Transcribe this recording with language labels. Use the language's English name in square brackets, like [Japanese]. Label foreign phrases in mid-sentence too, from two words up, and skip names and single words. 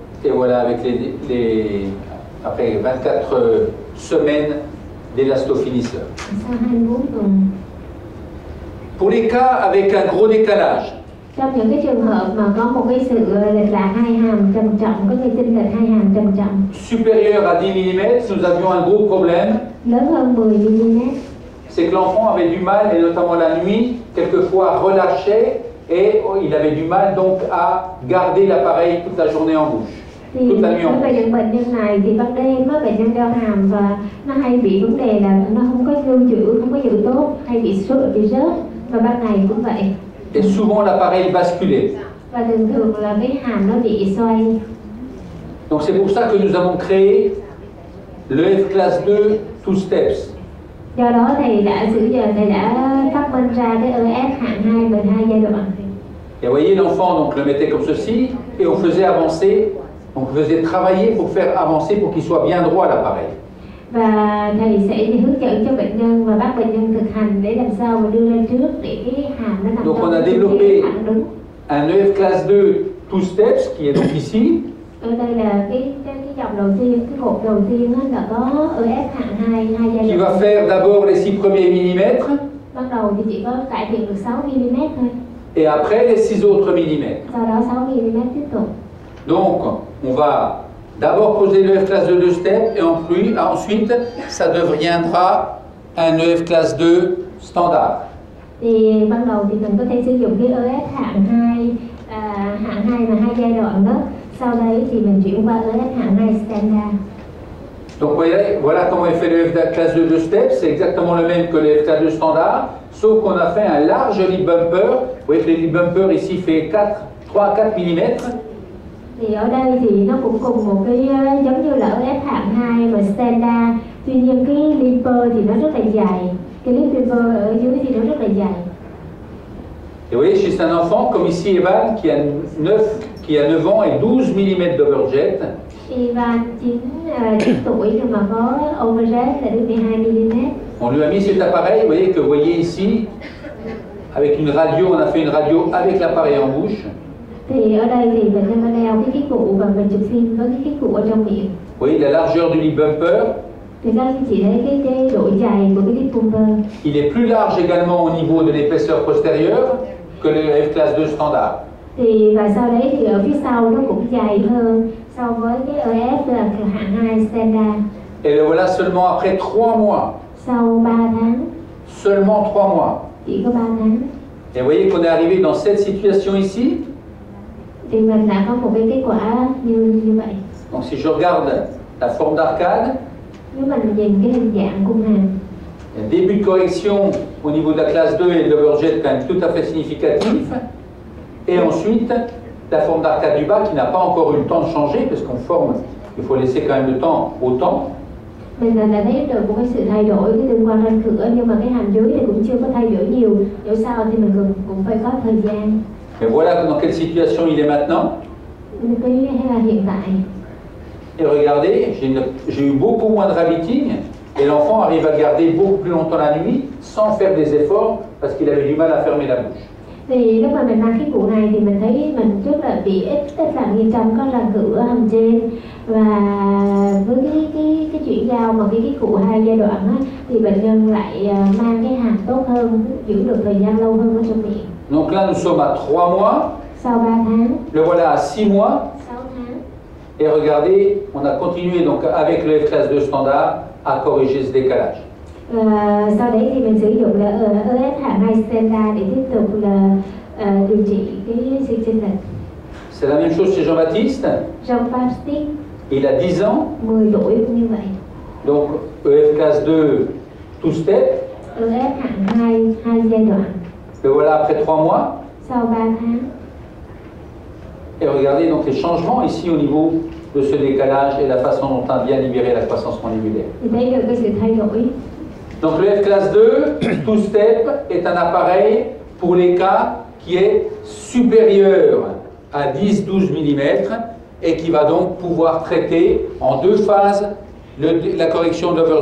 [French] Et voilà avec après 24 semaines d'élastofinisseur. [Vietnamese] Sau 24 tuần. [French] Pour les cas avec un gros décalage, [Vietnamese] Trong những cái trường hợp mà có một cái sự lệch lạc hai hàm trầm trọng, có người chênh lệch hai hàm trầm trọng [French] supérieur à 10 mm, nous avions un gros problème. [Vietnamese] lớn hơn 10 mm, [French] C'est que l'enfant avait du mal, et notamment la nuit, quelquefois relâchait, et il avait du mal donc à garder l'appareil toute la journée en bouche, [Vietnamese] thì [French] toute la nuit en [Vietnamese] đối với [French] bouche. [Vietnamese] những bệnh nhân này thì ban đêm á, bệnh nhân đau hàm và nó hay bị vấn đề là nó không có lưu trữ, không có giữ tốt, hay bị sốt, bị rớt, và ban ngày cũng vậy. [French] Et souvent l'appareil basculait. [Vietnamese] Và thường thường là cái hàm nó bị xoay. [French] Donc c'est pour ça que nous avons créé le F classe 2 [English] two steps. [Vietnamese] Do đó thầy đã phát minh ra cái EF hạng 2 12 giai đoạn. [French] Et vous voyez l'enfant, donc le mettait comme ceci, et on faisait avancer, on faisait travailler pour faire avancer pour qu'il soit bien droit l'appareil. [Vietnamese] Và thầy sẽ hướng dẫn cho bệnh nhân và bắt bệnh nhân thực hành để làm sao mà đưa lên trước để cái hàm nó nằm [French] Donc on a [Vietnamese] trong [French] développé [Vietnamese] cái thẳng đúng. [French] un EF classe 2 [English] two steps [French] qui est donc ici. [Vietnamese] Ở đây là cái dòng đầu tiên, cái cột đầu tiên đó là có EF hạng 2 giai [French] Qui [Vietnamese] đoạn. [French] va faire d'abord les 6 premiers millimètres [Vietnamese] Ban đầu thì chỉ có cải thiện được 6 mm thôi. [French] et après les 6 autres millimètres. [Vietnamese] Sau đó 6 mm tiếp tục. [French] Donc on va d'abord poser le F classe 2 deux steps et ensuite ça deviendra un EF classe 2 standard. [Vietnamese] Thì ban đầu thì mình có thể sử dụng cái EF hạng 2 mà 2 giai đoạn đó. Sau đấy thì mình chuyển qua EF hạng 2 standard. [French] Donc vous voyez, voilà comment est fait le F classe 2 deux steps, c'est exactement le même que le F classe 2 standard, sauf qu'on a fait un large [English] lip bumper. [French] Vous voyez que le [English] lip bumper [French] ici fait 3 à 4 mm. [Vietnamese] Thì ở đây thì nó cũng cùng một cái giống như là EF hạng 2 mà standard. Tuy nhiên cái limper thì nó rất là dài. Cái limper ở dưới thì nó rất là dài. [French] Et vous voyez, chez un enfant comme ici Evan qui a 9 ans et 12 mm d'overjet, [Vietnamese] Ivan 9 tuổi nhưng mà có overjet là đến 12 mm. [French] on lui a mis cet appareil, vous voyez ici, avec une radio, on a fait une radio avec l'appareil en bouche. [Vietnamese] Thì ở đây thì bệnh nhân có đeo cái cụ và mình chụp phim với cái cụ ở trong miệng. [French] Vous voyez la largeur du [English] lip bumper, [Vietnamese] Thì các anh chị thấy cái độ dài của cái [English] lip bumper. [French] il est plus large également au niveau de l'épaisseur postérieure que le F classe 2 standard. [Vietnamese] Thì và sau đấy thì ở phía sau nó cũng dài hơn so với cái EF là hạng 2 standard. [French] Et le voilà seulement après 3 mois. [Vietnamese] Sau 3 tháng. [French] Seulement 3 mois. [Vietnamese] Chỉ có 3 tháng. [French] Et vous voyez qu'on est arrivé dans cette situation ici. [Vietnamese] Thì mình đã có một cái kết quả như vậy. [French] Donc si je regarde la forme d'arcade, [Vietnamese] Nếu mình nhìn cái hình dạng cung hàm, [French] début de correction au niveau de la classe 2 et de l'overjet quand même tout à fait significatif. Et ensuite, la forme d'arcade du bas qui n'a pas encore eu le temps de changer, parce qu'on forme, il faut laisser quand même le temps au temps. [Vietnamese] mình đã thấy được một cái sự thay đổi cái tương quan răng cửa, nhưng mà cái hàm dưới thì cũng chưa có thay đổi nhiều. Dẫu sao thì mình cũng phải có thời gian. [French] Mais voilà dans quelle situation il est maintenant. [Vietnamese] Cái hay là hiện tại. [French] Et regardez, j'ai eu beaucoup moins de rabiting, et l'enfant arrive à garder beaucoup plus longtemps la nuit sans faire des efforts, parce qu'il avait du mal à fermer la bouche. [Vietnamese] Thì lúc mà mình mang cái cụ này thì mình thấy mình rất là bị ít làm nghiêm trọng, có răng cửa hàm trên, và với cái chuyển giao mà cái cụ 2 giai đoạn á, thì bệnh nhân lại mang cái hàm tốt hơn, giữ được thời gian lâu hơn ở trong miệng. [French] Donc là nous sommes à 3 mois, [Vietnamese] Sau 3 tháng, [French] le voilà à 6 mois, [Vietnamese] 6 tháng. [French] et regardez, on a continué donc avec le F classe 2 standard à corriger ce décalage. [Vietnamese] Sau đấy thì mình sử dụng là EF hạng 2 standard để tiếp tục là điều trị cái sự chênh lệch. [French] C'est la même chose chez Jean-Baptiste, [Vietnamese] Jean-Baptiste, [French] il a 10 ans, [Vietnamese] 10 tuổi cũng như vậy. [French] donc EF classe 2 [English] two step, [Vietnamese] EF hạng 2 giai đoạn. [French] le voilà après 3 mois. [Vietnamese] Sau 3 tháng. [French] Et regardez donc les changements ici au niveau de ce décalage et la façon dont on a bien libéré la croissance mandibulaire. [Vietnamese] Thì thấy được cái sự thay đổi. [French] Donc le F classe 2 [English] two step [French] est un appareil pour les cas qui est supérieur à 10-12 mm et qui va donc pouvoir traiter en 2 phases la correction d'overjet.